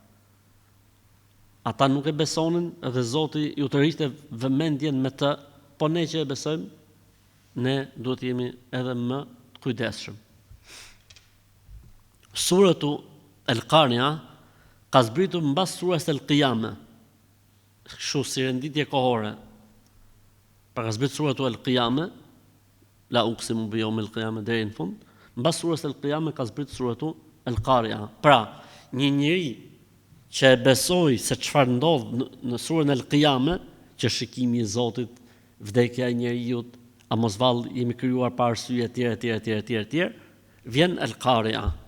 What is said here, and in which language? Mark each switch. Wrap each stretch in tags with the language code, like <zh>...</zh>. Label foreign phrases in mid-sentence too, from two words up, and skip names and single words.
<sq>Ata nuk e besonin dhe Zoti ju tërhiqte vëmendjen me të, po ne që e besojmë, ne duhet jemi edhe më kujdesshëm. Suratu Al-Qari'a ka zbritur mbas surës Al-Qiyama. Kështu si renditje kohore. Pra ka zbritur suratu Al-Qiyama,</sq> <ar>لا أقسم بيوم القيامة</ar> <sq>deri në fund. Mbas surës Al-Qiyama ka zbritur suratu Al-Qari'a. Pra, një njeri që e besoi se çfarë ndodh në surën Al-Qiyama, që shikimi i Zotit, vdekja e njeriu, a mos vallë jemi krijuar pa arsye etj, vjen Al-Qari'a.</sq>